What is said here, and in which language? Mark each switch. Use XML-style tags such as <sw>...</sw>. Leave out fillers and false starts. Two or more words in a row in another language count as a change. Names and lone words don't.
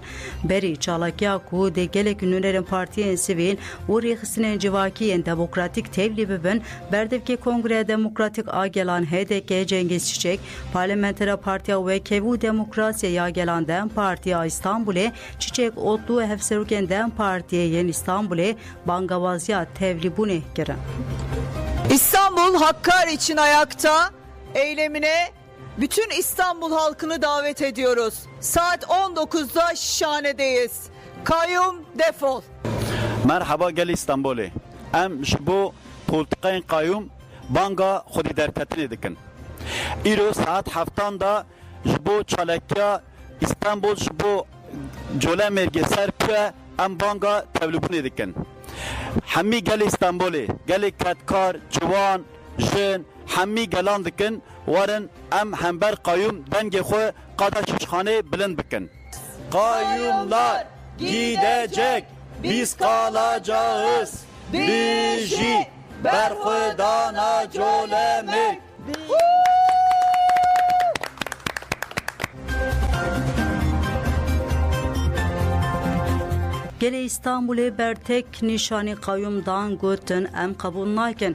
<ku>Berî çalakiya ku dê gelek nûnerên partiyên sivîl û rêxistinên civakî demokratîk tevlî bibin, berdevkê Kongreya Demokratîk a gelan HDK Cengiz Çiçek, Parlamentera Partiya Wekevî û Demokrasiya ya gelan Dem Partiya İstanbulê Çiçek otlu hevserûkên Dem Partiyeyên İstanbulê bangavaziya tevlîbûnê kirin.</ku> <tr>İstanbul Hakkari için ayakta eylemine bütün İstanbul halkını davet ediyoruz. Saat 19'da Şişhane'deyiz. Kayyum defol.</tr> <ku>Merhaba gel İstanbul'e. Em ji bo politikayên qayyum banga xwedî derketinê dikin. Îro saat 7 da ji bo çalakiya İstanbul ji bo Colemêrgê serpiye em banga tevlîbûnê dikin. Hemî gel İstanbul'ê, gelê ketkar, ciwan, jin, hemî gelan dikin, warin em hember qayyum dengê xwe qada şîşxanê bilind bikin.</ku> <tr>Qayyumlar gidecek, biz kalacağız.</tr> <ku>Bijî berxwedana Colemêrg. Gelê İstanbulê bertek nîşanî qayyumdan gotin em qebûl nakin.</ku>